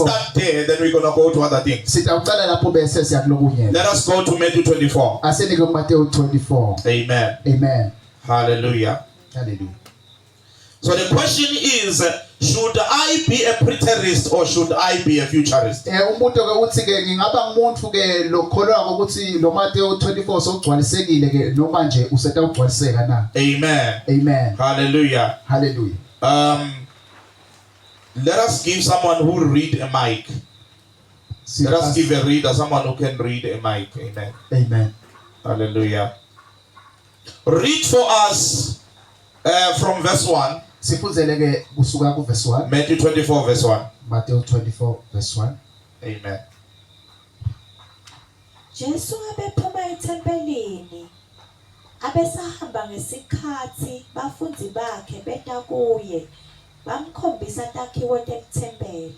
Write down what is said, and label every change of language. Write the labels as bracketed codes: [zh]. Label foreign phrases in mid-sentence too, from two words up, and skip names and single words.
[en] start there, then we're gonna go to other things. [ss] sitawucala lapho bese siyakulokunye [en] Let us go to Matthew 24. [ss] asenike kuMateyu 24 [en] Amen. [ss] amen [en] Hallelujah. [ss] hallelujah. [en] So the question is, should I be a preterist or should I be a futurist? [ss] Umuntu ke uthi ke ngingaba ngumuntu ke lokholwa ukuthi lo Mateyu 24 sokugcwalisekile ke noma nje useta ukugcwaliseka na. [en] Amen. [ss] Amen. [en] Hallelujah. [ss] Hallelujah. [en] Let us give someone who will read a mic. Let us give a reader, someone who can read a mic. Amen. [ss] Amen. [en] Hallelujah. Read for us from verse 1. [ss] Sifunzele ke kusuka ku verse 1. [en] Matthew 24 verse 1. [ss] Mateyu 24 verse 1. [en] Amen. [ss] Jesu abephuma ethempelini abesahamba ngesikhathi bafundi bakhe beta kuye bamkhombisa takhiwo temthempeli.